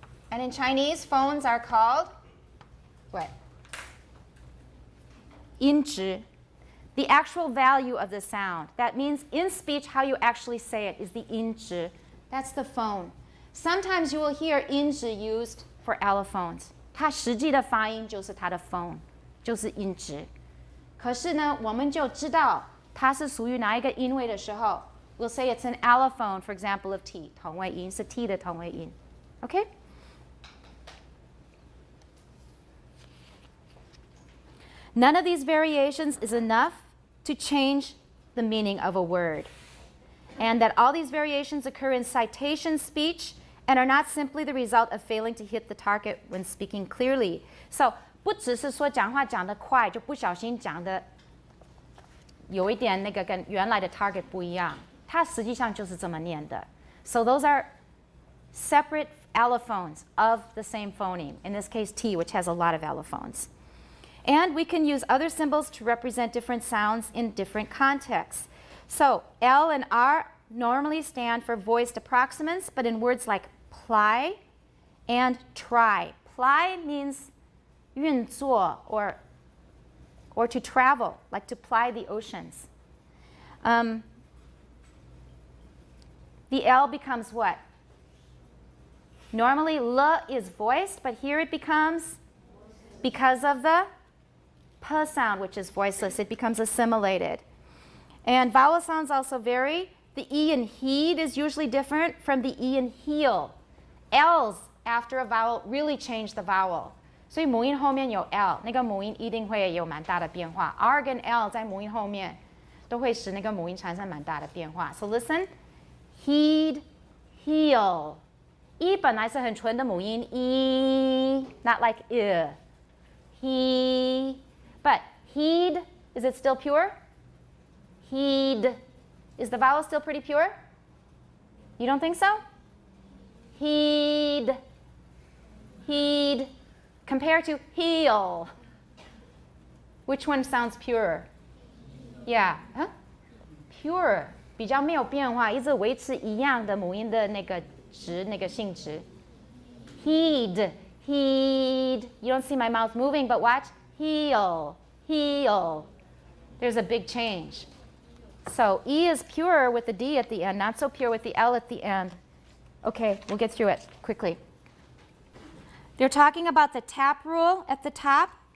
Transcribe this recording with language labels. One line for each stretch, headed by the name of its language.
English: And in Chinese, phones are called what? 音值. the actual value of the sound. That means in speech, how you actually say it is the 音值. That's the phone. Sometimes you will hear 音值 used for allophones.
Chinese: 它实际的发音就是它的 phone, 就是音值。可是呢，我们就知道它是属于哪一个音位的时候
English: we'll say it's an allophone, for example, of T.
Chinese: 同位音是 T 的同位音.Okay?
English: None of these variations is enough to change the meaning of a word. And that all these variations occur in citation speech and are not simply the result of failing to hit the target when speaking clearly. So, 不只是说讲话讲得快就不小心讲得有一点那个跟原来的 target 不一样，它实际上就是这么念的。 So those are separate allophones of the same phoneme. In this case, T, which has a lot of allophones. And we can use other symbols to represent different sounds in different contexts. So L and R normally stand for voiced approximants, but in words like ply and try. Ply means 运作 or to travel, like to ply the oceans. The L becomes what? Normally, L is voiced, but here it becomes, because of the P sound, which is voiceless, it becomes assimilated. And vowel sounds also vary. The E in heed is usually different from the E in heel. L's after a vowel really change the vowel.
Chinese: 所以母音后面有 L， 那个母音一定会有蛮大的变化。 R 跟 L 在母音后面都会使那个母音产生蛮大的变化。
English: So listen, heed, heel.
Chinese: 一本来是很纯的母音 E,
English: not like he. But heed, is it still pure? Heed. Is the vowel still pretty pure? You don't think so? Heed. Heed. Compare to heel. Which one sounds purer? Yeah. Huh? Pure.
Chinese: 比较没有变化，一直维持一样的母音的那个值，那个性质。
English: Heed. Heed. You don't see my mouth moving, but watch. Heel. Heel. There's a big change. So E is pure with the D at the end, not so pure with the L at the end. Okay, we'll get through it quickly. They're talking about the tap rule at the top.